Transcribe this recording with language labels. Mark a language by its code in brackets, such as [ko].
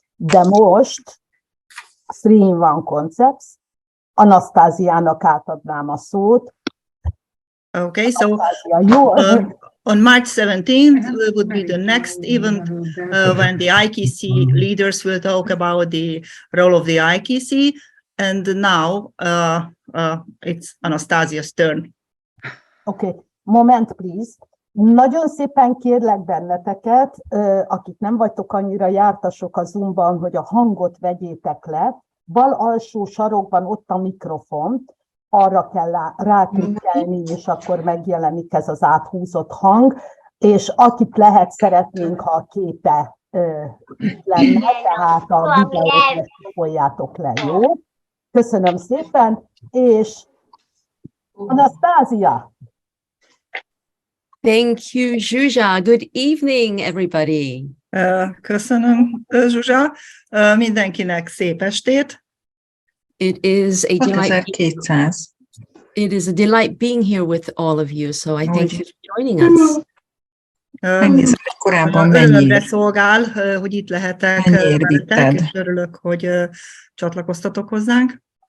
[hu] De most 3-in-1 Concepts, Anasztáziának átadnám a szót. [en] Okay, so on March 17th would be the next event when the IKC leaders will talk about the role of the IKC, and now it's Anastazya's turn. Okay, moment please. [hu] Nagyon szépen kérlek benneteket, akik nem vagytok annyira jártasok a Zoomban, hogy a hangot vegyétek le. Bal alsó sarokban ott a mikrofon, arra kell ráklikkelni, és akkor megjelenik ez az áthúzott hang, és akit lehet, szeretnénk, ha a képe itt lenne, tehát a videót folyjátok le, jó? Köszönöm szépen, és Anastazya! [en] Thank you, Zsuzsa. Good evening, everybody. [hu] Köszönöm, Zsuzsa. Mindenkinek szép estét. [en] It is a delight. It is a delight being here with all of you. So I thank you for joining us. [hu] Örömre szolgál, hogy itt lehetek veletek, és örülök, hogy csatlakoztatok hozzánk.